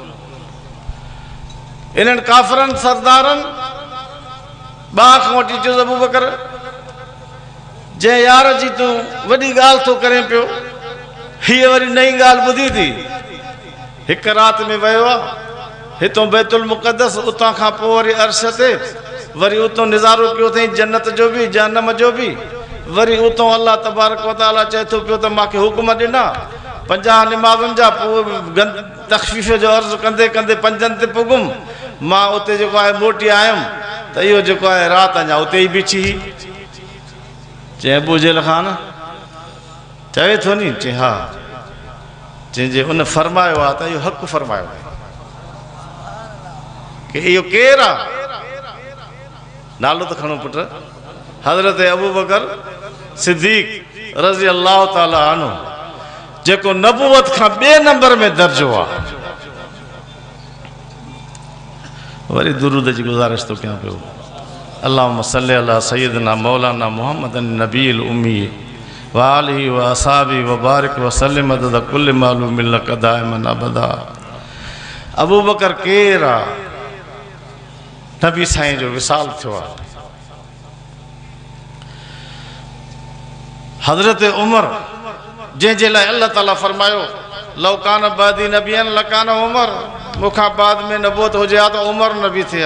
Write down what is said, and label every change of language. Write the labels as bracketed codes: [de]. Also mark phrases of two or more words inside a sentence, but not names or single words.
[sd] इन्हनि काफ़रनि सरदारनि ॿार खां वठी चयोसि अबू बकर, जंहिं यार जी तूं वॾी ॻाल्हि थो करें पियो, हीअ वरी नई ॻाल्हि ॿुधी थी। हिकु राति में वियो आहे हितां बैतुल मुक़द्दस, उतां खां पोइ वरी अर्श ते, वरी उतां निज़ारो कयो अथई जन्नत जो बि जहन्नम जो बि। वरी उतां [ar] الله تبارك وتعالى [sd] चए थो पियो त मूंखे हुकुम ॾिना 50 निमाज़ुनि जा, पोइ तख़फ़ीफ़ जो अर्ज़ु कंदे कंदे 5 ते पुगुमि। मां उते जेको आहे मोटी आयुमि त इहो जेको आहे राति अञा उते ई बिछी। चए अबू जहल ख़ान चवे थो नी चे हाँ जंहिंजे उन फरमायो आहे त इहो हक़ फरमायो आहे कि इहो केरु आहे नालो त खणो पुट हज़रत अबू बकर सिद्दीक़ [ar] رضي الله تعالى عنه [sd] जेको नबूवत खां ॿिए नंबर में दर्जो आहे वरी दुरूद जी गुज़ारिश तो कयां पियो [ar] اللهم صل على سيدنا مولانا محمد النبي الأمي وآله وأصحابه وبارك وسلم عدد كل معلوم لك دائما أبدا. [sd] अबू बकर केरु आहे? नबी साईं जो विसाल थियो आहे। हज़रत उमर जंहिंजे लाइ अल्लाह ताला फरमायो [ar] لو كان بعدي نبيا لكان عمر, [sd] मूंखां बाद में नबूवत हुजे हा त उमर नबी थिया।